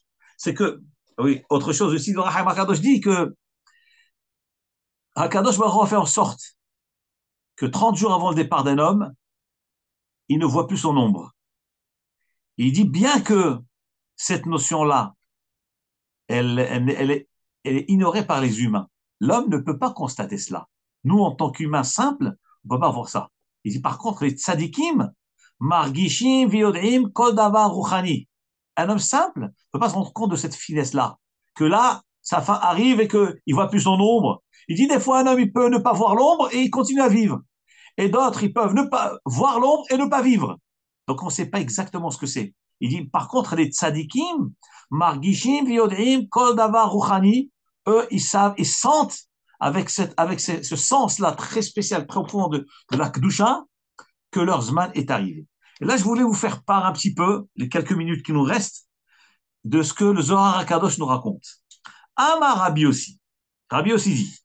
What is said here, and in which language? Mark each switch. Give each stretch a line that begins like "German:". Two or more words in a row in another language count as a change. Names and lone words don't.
French: C'est que, oui, autre chose aussi, le Rahaim HaKadosh dit que HaKadosh va faire en sorte que 30 jours avant le départ d'un homme, il ne voit plus son ombre. Il dit bien que cette notion-là, elle est ignorée par les humains. L'homme ne peut pas constater cela. Nous, en tant qu'humains simples, on ne peut pas voir ça. Il dit par contre, les tzadikim,
Hebrew: מרגישים, ויודעים, כל דבר רוחני.
French: Un homme simple ne peut pas se rendre compte de cette finesse-là. Que là, sa fin arrive et qu'il ne voit plus son ombre. Il dit des fois, un homme, il peut ne pas voir l'ombre et il continue à vivre. Et d'autres, ils peuvent ne pas voir l'ombre et ne pas vivre. Donc, on ne sait pas exactement ce que c'est. Il dit, par contre, les tzadikim,
Hebrew: מרגישים, ויודעים, כל דבר רוחני,
French: eux, ils savent, ils sentent avec ce sens-là très spécial, très profond de la Kedusha, que leur Zman est arrivé. Et là, je voulais vous faire part un petit peu, les quelques minutes qui nous restent, de ce que le Zohar HaKadosh nous raconte.
Hebrew: אמר רבי
French: aussi. Rabbi aussi dit.